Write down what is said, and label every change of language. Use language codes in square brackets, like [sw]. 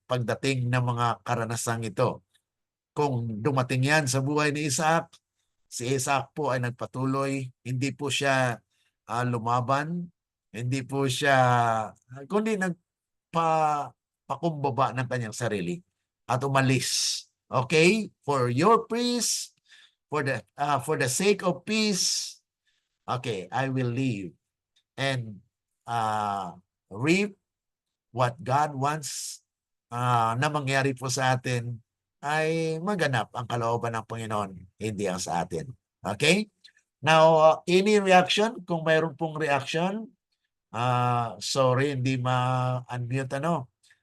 [tl] Pagdating ng mga karanasang ito. Kung dumating yan sa buhay ni Isaac, si Isaac po ay nagpatuloy, hindi po siya lumaban, hindi po siya, kundi nagpakumbaba ng kanyang sarili at umalis. [en] Okay? For your peace, for the sake of peace, okay, I will leave and reap what God wants [tl] na mangyari po sa atin ay maganap ang kalooban ng Panginoon, hindi ang sa atin. Okay? [en] Now, any reaction? [tl] Kung mayroon pong reaction, sorry, hindi ma-unmute ano.